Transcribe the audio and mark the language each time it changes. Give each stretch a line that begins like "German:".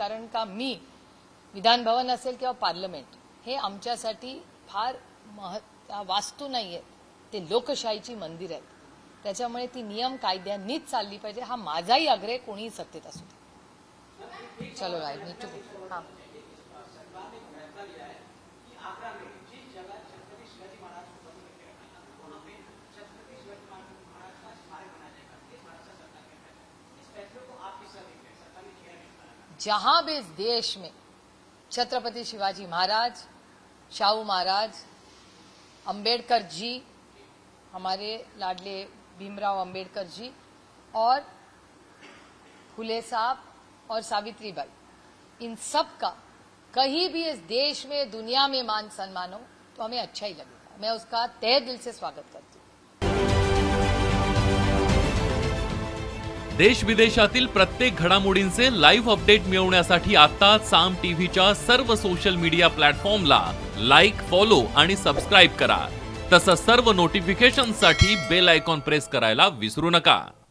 Marathi: कारण का मी विधान भवन असेल किंवा पार्लमेंट हे आमच्यासाठी फार वास्तू नाही आहेत, ते लोकशाहीची मंदिर आहेत. त्याच्यामुळे ती नियम कायद्यांनीच चालली पाहिजे. हा माझाही आग्रह, कोणीही सत्तेत असू दे.
Hindi: चलो भाई,
English: need to
Hindi: हाँ. सरकार ने फैसला लिया है कि आगरा में जिस जगह छत्रपति शिवाजी महाराज को बंद करके रखा था, वहाँ पे छत्रपति शिवाजी महाराज का स्मारक बनाया जाएगा. ये महाराष्ट्र सरकार का फैसला. इस फैसले को आप किस तरह देखते हैं? सरकार ने किया है. जहां भी इस देश में छत्रपति शिवाजी महाराज, शाहू महाराज, अंबेडकर जी, हमारे लाडले भीमराव अंबेडकर जी और फुले साहब और सावित्रीबाई, इन सब का कहीं भी इस देश में, दुनिया में मान सम्मान हो तो हमें अच्छा ही लगेगा. मैं उसका तहे दिल से स्वागत करती हूँ.
Marathi: देश विदेशातील प्रत्येक घडामोडींचे लाईव्ह अपडेट मिळवण्यासाठी आता साम टीव्हीच्या सर्व सोशल मीडिया प्लॅटफॉर्मला लाईक, फॉलो आणि सबस्क्राईब करा. तसंच सर्व नोटिफिकेशनसाठी बेल आयकॉन प्रेस करायला विसरू नका.